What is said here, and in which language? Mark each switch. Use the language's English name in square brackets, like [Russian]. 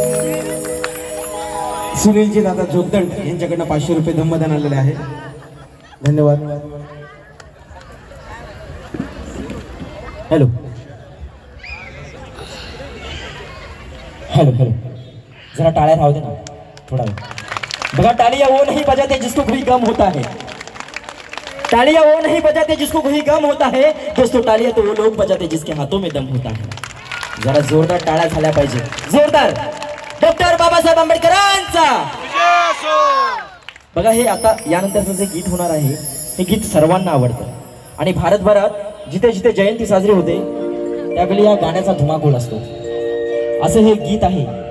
[Marathi] सुनीलजी दादा जोगदंड यांच्याकडनं 500 रुपये धम्मदान आलेले आहे. धन्यवाद. हेलो हेलो हेलो, जरा टाळ्या राहू दे ना थोडा वेळ. [Hindi] बघा, तालियां वो नहीं बजाते जिसको कोई गम होता है, तालियां वो नहीं बजाते जिसको कोई गम होता है. दोस्तों, तालियां तो वो लोग बजाते जिसके हाथों में दम होता है. [Marathi] जरा जोरदार टाळ्या झाल्या पाहिजे, जोरदार. डॉक्टर बाबासाहेब आंबेडकरांचा. बघा, हे आता यानंतरचं जे गीत होणार आहे हे गीत सर्वांना आवडतं आणि भारतभरात जिथे जिथे जयंती साजरी होते त्यावेळी या गाण्याचा धुमाकूळ असतो. असं हे गीत आहे.